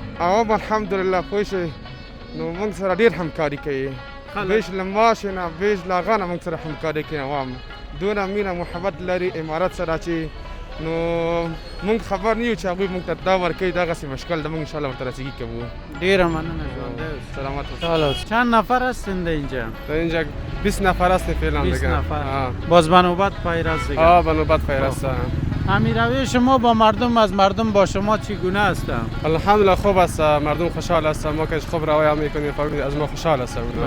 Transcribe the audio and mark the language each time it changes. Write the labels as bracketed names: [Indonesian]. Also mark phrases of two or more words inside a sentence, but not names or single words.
[Pashto] عوام الحمدلله پوه شئ نو موږ سره ډېر همکاري کوي، بیش له معاش نه بیش له هغه نه موږ سره همکاري کوي. عوام دونه مینه محبت لري امارت سره چې نو موږ خبر نه یو چې هغوی موږ ته دا ورکوي دغسې مشکل ده، موږ انشاءالله ورته رسیږي کوو. ډېره مننه ژوندی اوسئ. سلامت اوسئ. [Persian] چند نفر هستین در اینجا؟ در اینجا 20 نفر هستیم فعلا دیگه. 20 نفر. باز به نوبت پیر است دیگه. به نوبت پیر است. همین روی شما با مردم از مردم با شما چگونه هستن؟ الحمدلله خوب است، مردم خوشحال هستن، ما که خوب روایت میکنیم فهمید از ما خوشحال هستن.